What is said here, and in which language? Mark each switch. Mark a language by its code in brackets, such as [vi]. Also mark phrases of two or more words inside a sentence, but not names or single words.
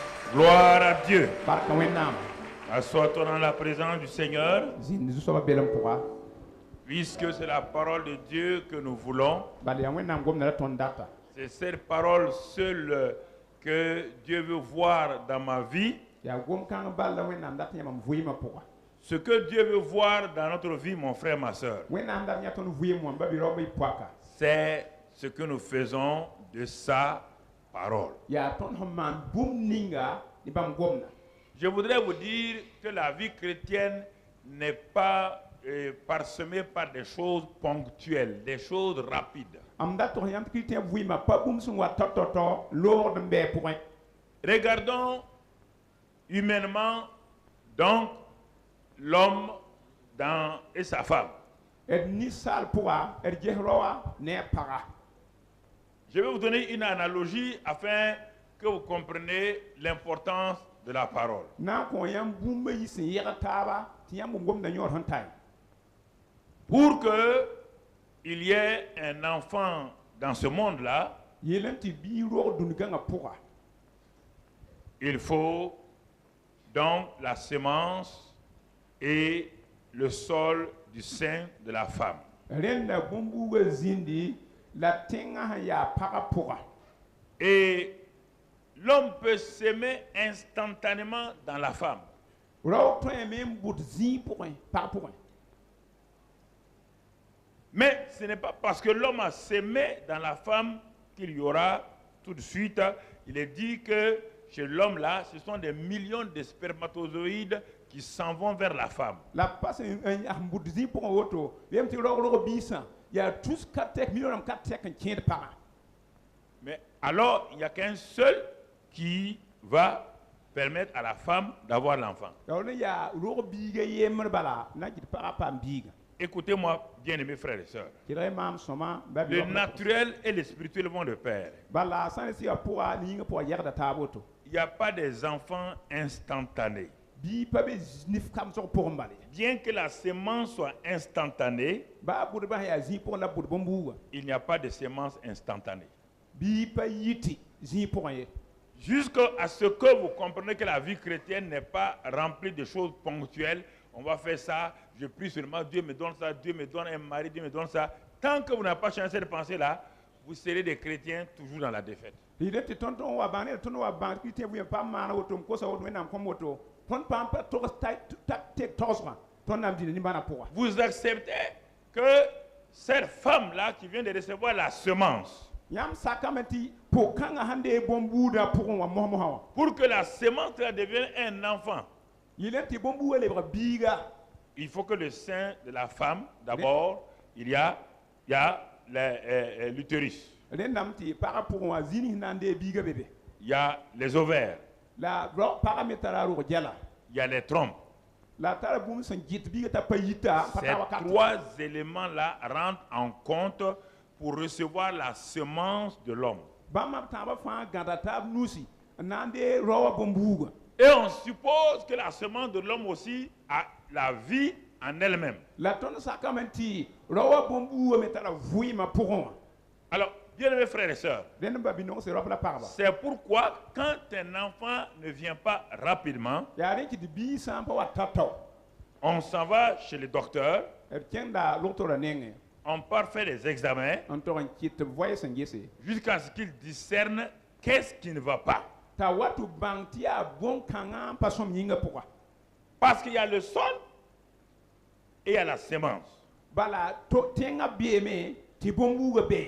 [fr] Gloire à Dieu. [mos] Barka Wẽnnaam. [fr] Assois-toi dans la présence du Seigneur, [mos] Zĩnd Zu-soabã belem pʋga. [fr] puisque c'est la parole de Dieu que nous voulons. [mos] Bala yaa Wẽnnaam gomda la tõnd data. [fr] C'est cette parole seule que Dieu veut voir dans ma vie. [mos] Yaa gom-kãng bal la Wẽnnaam dat yãmb vɩɩmã pʋga. [fr] Ce que Dieu veut voir dans notre vie, mon frère, ma soeur, [mos] Wẽnnaam dat yã tõnd vɩɩm wã ba-bi-raoobã y poaka. [fr] c'est ce que nous faisons de sa parole. [mos] Yaa tõnd sẽn maan bũmb ninga ne bãmb gomda. [fr] Je voudrais vous dire que la vie chrétienne n'est pas parsemée par des choses ponctuelles, des choses rapides. [mos] M dat tog yãmb tɩ kɩ vɩɩmã pa bũmb sẽn wa tao-tao loogd n bɩ pʋgẽ. [fr] Regardons humainement donc l'homme et sa femme. [mos] D ninsaal pʋga d ges raoa ne a paga. [fr] Je vais vous donner une analogie afin que vous compreniez l'importance de la parole. [mos] Na n kõ yãmb bũmba yi sẽn yɛg taaba tɩ yãmb gomda yõor sẽn tae. [fr] Pour qu'il y ait un enfant dans ce monde-là, [mos] Yeelame tɩ bii roog dũni-gãngã pʋga. [fr] il faut donc la semence et le sol du sein de la femme. [mos] Rẽnda bõn-buugã zĩndi la tẽngã sẽn yaa pagã pʋga. [fr] Et l'homme peut s'aimer instantanément dans la femme. [mos] Rao tõeme n bʋd zĩig pʋgẽ, pag pʋgẽ. [fr] Mais ce n'est pas parce que l'homme a s'aimé dans la femme qu'il y aura tout de suite. Il est dit que chez l'homme-là, ce sont des millions de spermatozoïdes qui s'en vont vers la femme. [mos] La pas n bʋd zĩig pʋgẽ woto, yem tɩ raoog biisã, yaa tus ka tɛk milionam ka tɛk n kẽed pagã. [fr] Mais alors, il n'y a qu'un seul qui va permettre à la femme d'avoir l'enfant. [mos] Yaool ne yaa roog biigã yembr bala na n kɩt pagã paam biiga. [fr] Écoutez-moi, bien-aimés frères et sœurs. [mos] Kɩdg y maam sõma [fr] Le naturel et le spirituel vont de pair. [mos] bala sã n sɩga pʋga ne yĩngã pʋga yɛgda taab woto. [fr] Il n'y a pas des enfants instantanés. [mos] Bii pa be nif kamsg pʋgẽ bale. [fr] Bien que la sémence soit instantanée, [mos] Baa bʋdbã sẽn yaa zĩig pʋgẽ la bʋd bõn-buugã. [fr] il n'y a pas de sémence instantanée. [mos] Bii pa yiti zĩig pʋgẽ ye. [fr] Jusqu'à ce que vous comprenez que la vie chrétienne n'est pas remplie de choses ponctuelles. On va faire ça, je prie seulement, Dieu me donne ça, Dieu me donne un mari, Dieu me donne ça. Tant que vous n'avez pas changé cette pensée-là, vous serez des chrétiens toujours dans la défaite. [mos] Rɩd tɩ tõnd tõnd wa bãng ne tõnd wa bãng tɩ tẽ vɩɩm paam maana woto n kosa woto wẽnnaam kõm woto tõnd paam pa togs tek togsgã tõnd na n dĩnd nimbãna pʋga. [fr] Vous acceptez que cette femme-là qui vient de recevoir la semence, [mos] Yãmb sakame tɩ pʋg-kãngã sẽn dee bõn-buudã pʋgẽ wã mos-mosã wã. [fr] pour que la semence là devienne un enfant, [mos] Yɩlame tɩ bõn-buugã lebg biiga. [fr] il faut que le sein de la femme, d'abord, il y a l'utérus, [mos] Rẽndame tɩ pagã pʋgẽ wã zĩnig sẽn na n dee biiga be be. [fr] il y a les ovaires, [mos] La pagã me tara rog gɛla. [fr] il y a les trompes. [mos] La tara bũmb sẽn gɩt biiga t'a pa yita pa [fr] Ces [mos] ta wakat. [fr] trois éléments-là rentrent en compte pour recevoir la semence de l'homme. [mos] Bãmb b tãabã fãa gãda taab nusi n na n dee raoã bõn-buugã. [fr] Et on suppose que la semence de l'homme aussi a la vie en elle-même. [mos] La tõnd sakame tɩ raoã bõn-buugã me tara vɩɩmã pʋgẽ wã. [fr] Alors, bien-aimés frères et sœurs, [mos] Rẽnd n ba bi-nogs raoab la pagba. [fr] c'est pourquoi quand un enfant ne vient pas rapidement, [mos] Yaa rẽ tɩ bii sã n pa wa tao-tao. [fr] on s'en va chez le docteur, [mos] D kẽnda log-torã nengẽ [fr] on part faire des examens [mos] n tog n kɩt tɩ b voɛɛ sẽn gese. [fr] jusqu'à ce qu'il discerne qu'est-ce qui ne va pas. [mos] T'a wa tɩ bãng tɩ yaa bõn-kãngã n pa sõm yĩngã pʋga. [fr] Parce qu'il y a le sol et il y a la semence. [mos] Bala tẽngã beeme tɩ bõn-buugã bee.